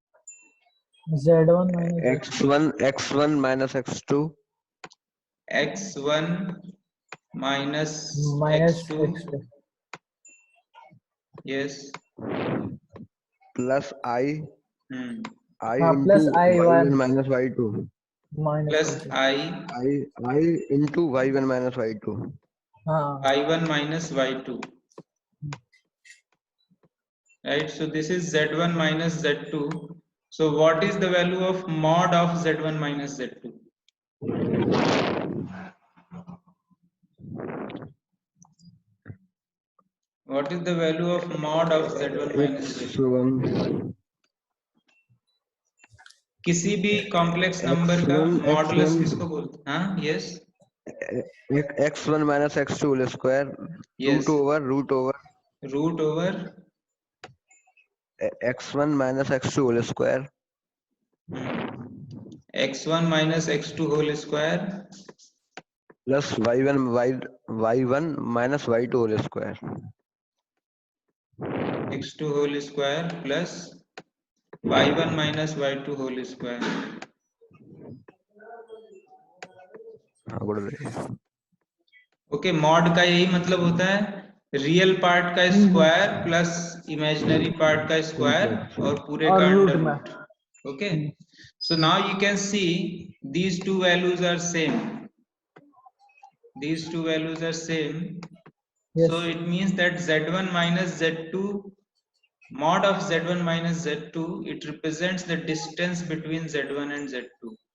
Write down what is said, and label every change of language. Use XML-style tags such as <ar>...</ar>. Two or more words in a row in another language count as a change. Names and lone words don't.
<en>Z1 minus x1 minus x2. X1 minus x2 X2. Yes. Plus I I plus into I1 y1 minus y2. minus plus y2. I into y1 minus y2.</en> <hi>हाँ</hi> <en>y1 minus y2, right? So this is z1 minus z2. So what is the value of mod of z1 minus z2? What is the value of mod of z1 minus z2? x1</en> <hi>किसी भी</hi> <en>complex number</en> <hi>का</hi> <en>x1 मॉडुलस x1</en> <hi>किसको बोलते हैं? हाँ, यस</hi> <en>x1 minus x2 whole square यस, root over root over x1 minus x2 whole square x1 minus x2 whole square plus y1 minus y2 whole square. x2 whole square plus y1 minus y2 whole square.</en> <hi>हाँ बोल रहे ओके, मॉड का यही मतलब होता है</hi> <en>real part</en> <hi>का स्क्वायर प्लस</hi> <en>imaginary part</en> <hi>का स्क्वायर और पूरे का और रूट अंडर में रूट.</hi> <en>ओके, so now you can see these two values are same. These two values are same. yes So it means that z1 minus z2, mod of z1 minus z2, it represents the distance between z1 and z2.</en>